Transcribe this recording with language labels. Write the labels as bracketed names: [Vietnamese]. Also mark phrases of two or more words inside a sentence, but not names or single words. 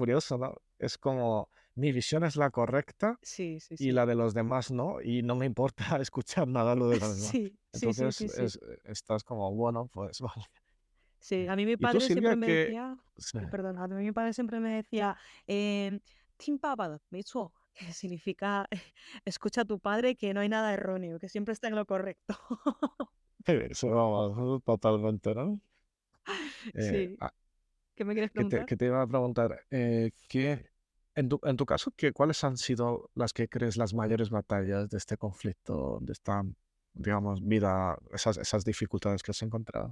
[Spanish] tema curioso, ¿no? Es como mi visión es la correcta Sí, sí, y sí. la de los demás no, y no me importa escuchar nada lo de los demás. Sí, sí, sí, Entonces, sí, sí. estás como, bueno, pues vale. Sí, a mí mi Y tú, padre siempre Silvia, me que... decía, Sí. perdona, a mí mi padre siempre me decía, [Chinese] "听爸爸的，没错", [Spanish] que significa escucha a tu padre que no hay nada erróneo, que siempre está en lo correcto. Eso, vamos, totalmente, ¿no? Eh, Sí, ah, ¿qué me quieres preguntar? que te iba a preguntar, en tu caso, ¿cuáles han sido las que crees las mayores batallas de este conflicto, de esta digamos, vida, esas dificultades que has encontrado?